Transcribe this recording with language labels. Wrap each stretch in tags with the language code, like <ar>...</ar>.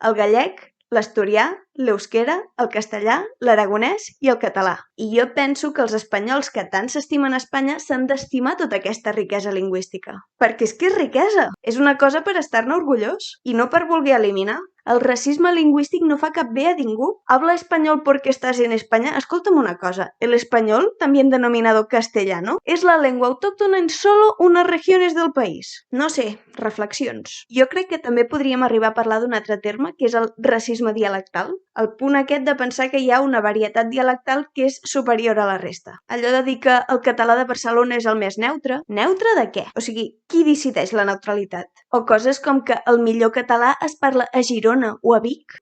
<ca>El gallec, l'asturià, l'euskera, el castellà, l'aragonès i el català. I jo penso que els espanyols que tant s'estimen a Espanya s'han d'estimar tota aquesta riquesa lingüística. Perquè és que és riquesa, és una cosa per estar-ne orgullós i no per voler eliminar. El racisme lingüístic no fa cap bé a ningú.</ca> <es>Habla español porque estás en España.</es> <ca>Escolta'm una cosa,</ca> <es>el español, también denominado castellano, es la lengua autóctona en solo unas regiones del país.</es> <ca>No sé, reflexions. Jo crec que també podríem arribar a parlar d'un altre terme, que és el racisme dialectal. El punt aquest de pensar que hi ha una varietat dialectal que és superior a la resta. Allò de dir que el català de Barcelona és el més neutre. Neutre de què? O sigui, qui decideix la neutralitat? O coses com que el millor català es parla a Girona o a Vic.</ca>